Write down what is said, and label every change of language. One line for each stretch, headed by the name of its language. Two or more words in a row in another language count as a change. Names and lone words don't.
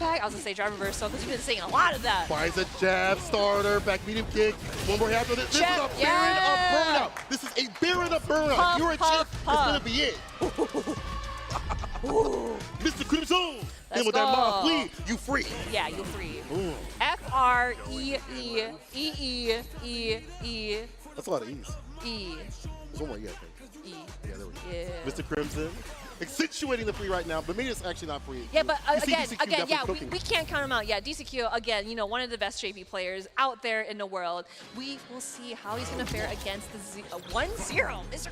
English: I was gonna say drive reversal because you've been saying a lot of that. Finds a jab, starter, back medium kick. One more after this. This is a Baron of burnout. This is a Baron of burnout. If you're a chick, it's gonna be it. Mr. Crimson. Then with that mob flee, you free. Yeah, you free. F-R-E-E-E-E-E-E. That's a lot of E's. E. There's one more E, I think. E. Yeah, there we go. Yeah. Mr. Crimson. Accentuating the free right now, but maybe it's actually not free. Yeah, but You see again, DCQ yeah, cooking. we can't count him out. Yeah, DCQ, again, you know, one of the best JP players out there in the world. We will see how he's going to fare against the 1-0, Mr.